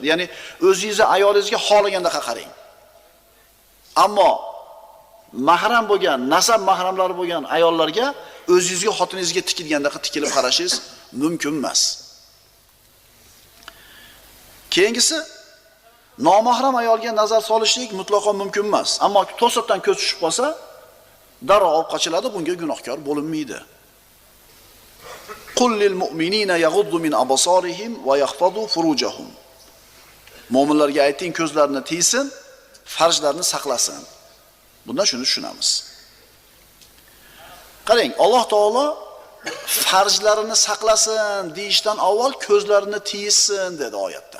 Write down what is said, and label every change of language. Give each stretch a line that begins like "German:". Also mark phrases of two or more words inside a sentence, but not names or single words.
Uzbek: Ya'ni o'zingizni ayolingizga xohlaganda qarang. Ammo mahram bo'lgan, nasab mahramlari bo'lgan ayollarga o'zingizga, xotiningizga tikilganda tikilib qarashingiz mumkin emas. Keyingisi nomahram ayolga nazar solishlik mutlaqo mumkin emas. Ammo to'satdan ko'z tushib qolsa, darrov olib qochiladi, bunga gunohkor bo'linmaydi.
Arabic: قل للمؤمنين يغضوا من أبصارهم ويحفظوا فروجهم.
Uzbek: Mo'minlarga ayting, ko'zlarini tiysin, farjlarini saqlasin. Bundan shuni tushunamiz. Qarang, Alloh taolo farjlarini saqlasin deyishdan avval ko'zlarini tiysin dedi oyatda.